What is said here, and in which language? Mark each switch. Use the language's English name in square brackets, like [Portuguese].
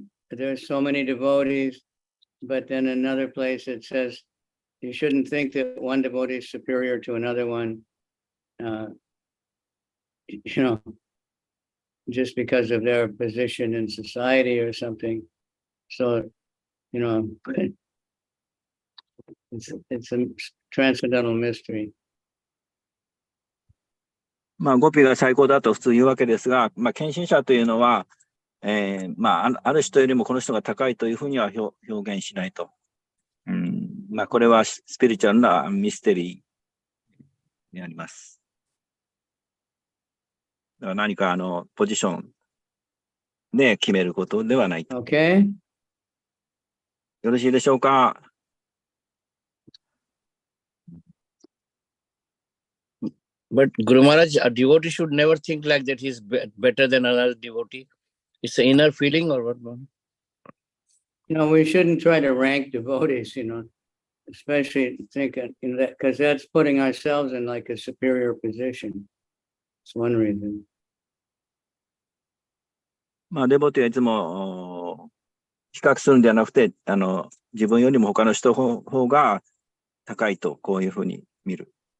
[English] There's so many devotees, but then another place it says you shouldn't think that one devotee is superior to another one, you know, just because of their position in society or something. So, you know, it's a transcendental mystery. [Japanese] まあ、ゴピが最高だと普通言うわけですが、まあ、献身者というのは、まあ、ある人よりもこの人が高いというふうには表現しないと。まあ、これはスピリチュアルなミステリーになります。だから何かポジションで決めることではないと。 [English] Okay. [Japanese] よろしいでしょうか。 [English] But Guru Maharaj, a devotee should never think like that he's better than another devotee. It's an inner feeling or what? You know, we shouldn't try to rank devotees, you know, especially thinking, you know, that because that's putting ourselves in like a superior position. It's one reason. [Japanese] まあ、デボティはいつも比較するんではなくて、自分よりも他の人の方が高いと、こういうふうに見る。